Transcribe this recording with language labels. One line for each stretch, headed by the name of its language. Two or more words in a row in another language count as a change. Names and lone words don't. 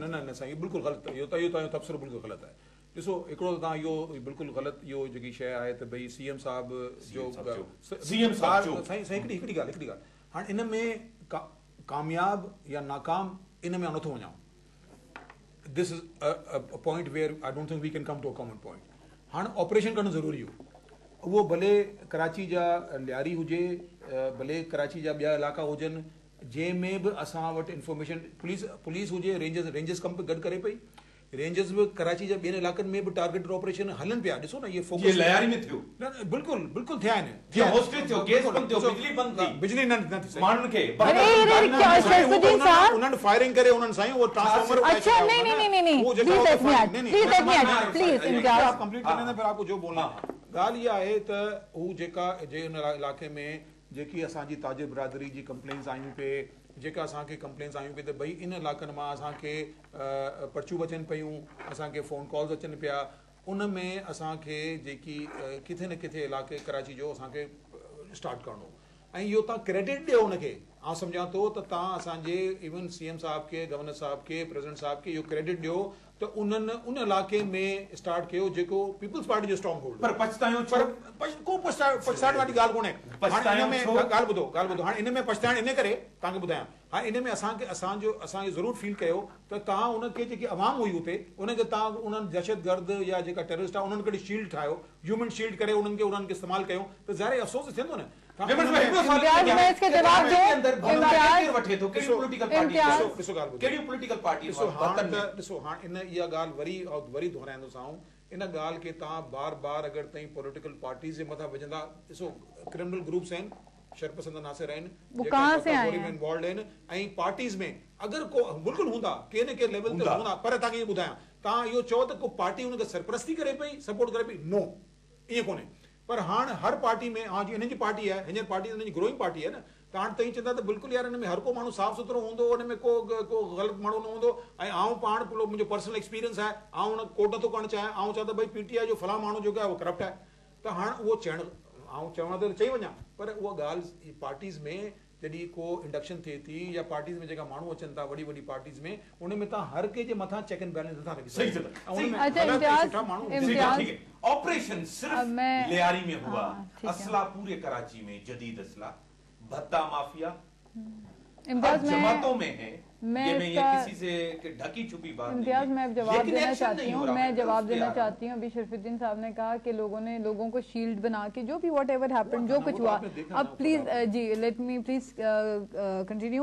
Sindhi: न साईं, बिल्कुल गलत, यो तबसरो बिल्कुल गलत है। ॾिसो हिकिड़ो तव्हां इहो बिल्कुल गलत इहो जेकी शइ आहे त भई सीएम साहब जो सीएम साहब साईं हिकिड़ी ॻाल्हि हाणे इन में कामयाब या नाकाम इन में नथो वञां।
English: This is a point where I don't think we can come to a common point.
Sindhi: हाणे ऑपरेशन करणु ज़रूरी हो, उहो भले कराची जा लियारी हुजे, भले कराची जा ॿिया इलाइक़ा हुजनि जंहिंमें बि असां वटि इंफॉर्मेशन पुलिस हुजे, रेंजर्स कम गॾु करे पई, रेंजर्स भी कराची जे ॿियनि इलाइक़नि में भी
English: targeted operation
Sindhi: हलन पिया। ॾिसो न ये फोकस लयारी में थियो, बिल्कुल थिया आहिनि, जो हॉस्टेज थियो, गैस बंद थियो, बिजली बंद थी, बिजली न थी माण्हुनि खे उन्हनि फायरिंग करे उन्हनि साईं वो ट्रांसफार्मर।
Urdu: اچھا نہیں پلیز آپ کمپلیٹ کرنے میں پھر آپ کو جو بولنا.
Sindhi: ॻाल्हि इहा आहे त हू जेका जे उन इलाइक़े में जेकी असांजी ताजिर बिरादरी जी कंप्लेन्स आयूं पे, जेका असांखे कंप्लेन्स आयूं पे त भई इन इलाइक़नि मां असांखे पर्चियूं अचनि पियूं, असांखे
English: phone calls
Sindhi: अचनि पिया, उन में असांखे जेकी किथे न किथे इलाइक़े कराची जो असांखे स्टार्ट करणो, ऐं इहो तव्हां क्रेडिट ॾियो उनखे। आउं सम्झां थो त तव्हां असांजे इवन सीएम साहब के, गवर्नर साहब के, प्रेसिडेंट साहब के इहो क्रेडिट ॾियो त उन्हनि उन इलाइक़े में स्टार्ट कयो जेको पीपल्स पार्टी जो
English: strong hold.
Sindhi: पर पछतायो पर को पछताइण वारी ॻाल्हि कोन्हे। ॻाल्हि ॿुधो, हाणे इन में पछताइण इन करे तव्हांखे ॿुधायां, हाणे इन में असांखे ज़रूरु फील कयो त तव्हां उनखे जेकी आवाम हुई हुते उनखे तव्हां उन्हनि दहशतगर्द या जेका टेररिस्ट आहे उन्हनि खे शील्ड ठाहियो,
English: human shield
Sindhi: करे उन्हनि खे इस्तेमालु कयो त ज़ाहिर अफ़सोस थींदो न। ॾिसो हाणे इन इहा ॻाल्हि वरी दोहराईंदोसांव, इन ॻाल्हि खे तव्हां बार बार अगरि ताईं
English: political parties
Sindhi: जे मथां विझंदा, ॾिसो
English: criminal groups
Sindhi: आहिनि, शरपसंद नासिर आहिनि, इन्वॉल्व आहिनि, ऐं पार्टीज़ में अगरि को बिल्कुल हूंदा के न के लेवल ते हूंदा, पर तव्हांखे इहो ॿुधायां, तव्हां इहो चओ त को पार्टी हुनखे सरपरस्ती करे पई, सपोर्ट करे पई, नो, ईअं कोन्हे। पर हाणे हर पार्टी में हाँ जी हिन जी पार्टी आहे, हिन पार्टी हिन जी
English: growing party
Sindhi: आहे न, त हाणे तव्हीं चवंदा त बिल्कुलु यार हिन में हर को माण्हू साफ़ सुथरो हूंदो, हुन में को ग़लति माण्हू न हूंदो, ऐं आउं पाण मुंहिंजो
English: personal experience
Sindhi: आहे, आउं हुन कोट नथो करणु चाहियां, आउं चवां त भई पीटीआई जो फलां माण्हू जेको आहे उहो करप्ट आहे, त हाणे उहो आउं चवां त चई वञा, पर उहा ॻाल्हि पार्टीज़ में जॾहिं को इंडक्शन थिए थी या पार्टीज़ में जेका माण्हू अचनि था वॾी वॾी पार्टीज़ में, उन में तव्हां हर कंहिं जे मथां
English: check and balance
Sindhi: नथा रखी सघो।
Urdu: آپریشن صرف لیاری میں ہوا، اسلحہ پورے کراچی میں جدید اسلحہ، بھتہ مافیا جماعتوں میں ہے، یہ کسی سے ڈھکی چھپی بات نہیں. امتیاز میں جواب دینا چاہتی ہوں۔ ابھی شرف الدین صاحب نے کہا کہ لوگوں کو شیلڈ بنا کے جو بھی
English: what ever happen
Urdu: جو کچھ ہوا، اب پلیز جی
English: let me please continue.